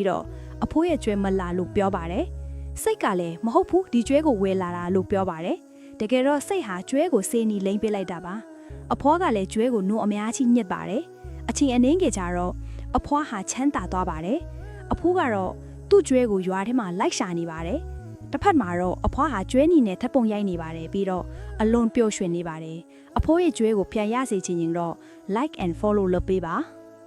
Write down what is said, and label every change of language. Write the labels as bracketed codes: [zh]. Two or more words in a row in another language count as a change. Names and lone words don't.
[my] တော့အဖိုးရဲ့ကျွဲမလာလို့ပြောပါတယ်စိတ်ကလည်းမဟုတ်ဘူးဒီကျွဲကိုဝယ်လာတာလို့ပြောပါတယ်တကယ်တော့စိတ်ဟာကျွဲကိုစေးနီလိမ့်ပေးလိုက်တာပါအဖွားကလည်းကျွဲကိုနို့အများကြီးညှစ်ပါတယ်အချိန်အနည်းငယ်ကြာတော့အဖွားဟာချမ်းသာသွားပါတယ်အဖိုးကတော့သူ့ကျွဲကိုရွာထဲမှာလိုက်ရှာနေပါတယ်တစ်ဖက်မှာတော့အဖွားဟာကျွဲနီနဲ့ထပ်ပုံရိုက်နေပါတယ်ပြီးတော့အလွန်ပျော်ရွှင်နေပါတယ်အဖိုးရဲ့ကျွဲကိုပြန်ရစေချင်ရင်တော့ [en] like and follow [my] လုပ်ပေးပါ